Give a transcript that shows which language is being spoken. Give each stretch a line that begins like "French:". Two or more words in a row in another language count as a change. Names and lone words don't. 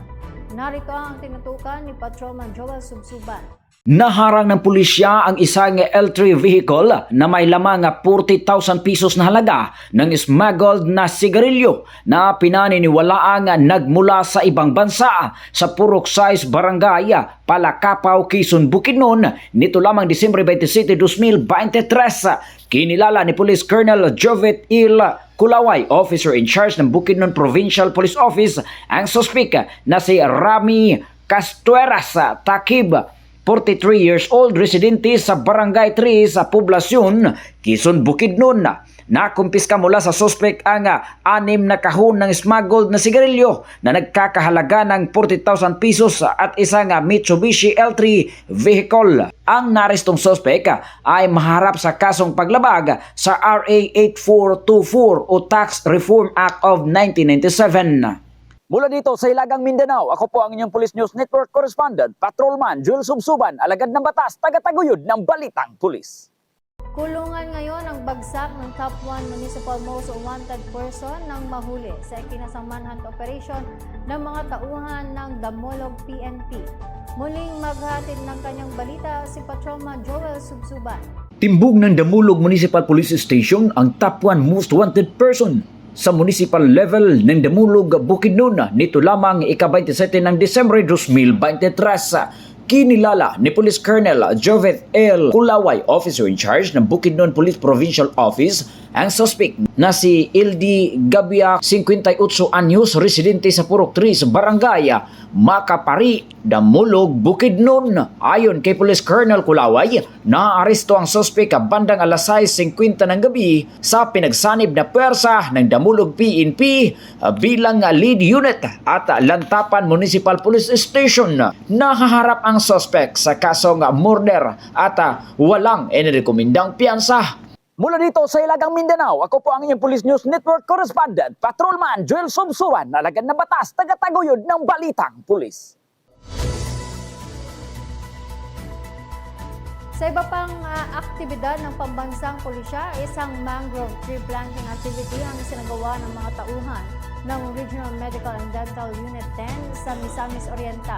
Filipino: Narito ang tinutukan ni Patrolman Joel Subsuban. Naharang ng pulisya ang isang L3 vehicle na may lamang 40,000 pesos na halaga ng smuggled na sigarilyo na pinaniniwalaang nagmula sa ibang bansa sa Purok Size Barangay, Palakapaw, Quezon, Bukidnon nito lamang Disyembre 27, 2023. Kinilala ni Police Colonel Jovet Il Kulaway,
English: officer in charge
Filipino: ng Bukidnon Provincial Police Office, ang suspect na si Rami Castueras Takib,
English: 43 years old,
Filipino: residente sa Barangay 3 sa Poblasyon, Quezon, Bukidnon. Nakumpiska mula sa suspect ang 6 na kahon ng smuggled na sigarilyo na nagkakahalaga ng 40,000 pesos at isang Mitsubishi L3 vehicle. Ang narestong suspect ay maharap sa kasong paglabag sa RA 8424 o Tax Reform Act of 1997. Mula dito sa Hilagang Mindanao, ako po ang inyong Police News Network Correspondent, Patrolman Joel Subsuban, alagad ng batas, tagataguyod ng balitang pulis. Kulungan ngayon ang bagsak ng top 1
English: municipal most wanted person
Filipino: nang mahuli sa ikinasang manhunt operation ng mga tauhan ng Damolog PNP. Muling maghatid ng kanyang balita si Patrolman Joel Subsuban. Timbog ng Damulog Municipal Police Station ang top 1
English: most wanted person
Filipino: sa
English: municipal level
Filipino: ng Damulog, Bukidnon nito lamang ika-27 ng Disyembre 2023. Kinilala ni Police Colonel Jovet L. Kulaway,
English: officer in charge
Filipino: ng Bukidnon Police Provincial Office, ang suspect na si LD Gabia, 58 anyos, residente sa Purok 3 sa Barangay Makapari, Damulog, Bukidnon. Ayon kay Police Colonel Kulaway, naaresto ang suspect bandang alas 6:50 ng gabi sa pinagsanib na puwersa ng Damulog PNP bilang
English: lead unit
Filipino: at Lantapan Municipal Police Station. Nahaharap ang suspect sa kasong murder at walang inirekomendang piyansa. Mula dito sa Hilagang Mindanao, ako po ang inyong Police News Network Correspondent, Patrolman Joel Subsuban, alagad ng batas, tagataguyod ng balitang pulis. Sa iba pang aktibidad ng pambansang pulisya, isang
English: mangrove tree planting activity
Filipino: ang isinagawa ng mga tauhan ng Regional Medical and Dental Unit 10 sa Misamis Oriental.